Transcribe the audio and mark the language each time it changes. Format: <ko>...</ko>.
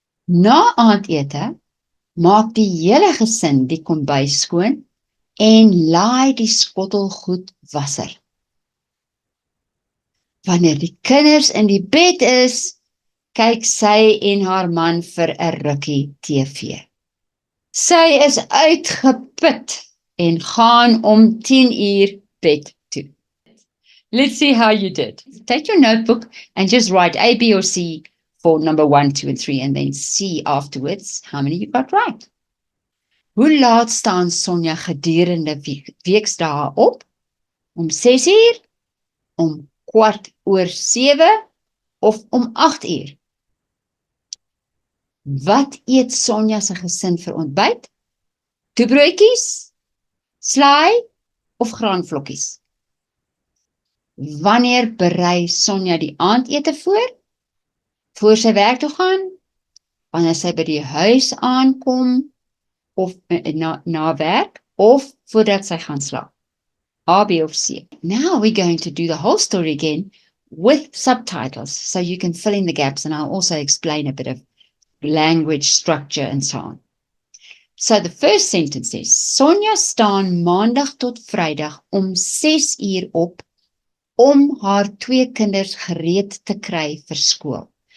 <af>Na aandete maak die hele gesin die kombuis skoon en laai die skottelgoed wasser. Wanneer die kinders in die bed is, kyk sy en haar man vir 'n rukkie TV. Sy is uitgeput en gaan om 10 uur bed toe.</af> <en>Let's see how you did. Take your notebook and just write A, B or C for number 1, 2 and 3 and then see afterwards how many you got right.</en> <af>Hoe laat staan Sonja gedurende weekdae op? Om 6 uur? Om 7:15 of om 8 uur? Wat eet Sonja se gesin vir ontbyt? Toebroodjies, slaai of graanvlokkies? Wanneer berei Sonja die aandete voor? Voor sy werk toe gaan? Wanneer sy by die huis aankom of na werk of voordat sy gaan slaap? A, B of C.</af> <en>Now we're going to do the whole story again with subtitles so you can fill in the gaps, and I'll also explain a bit of language structure and so on. So the first sentence is:</en> <af>Sonja staan maandag tot Vrydag om 6 uur op om haar 2 kinders gereed te kry vir skool.</af>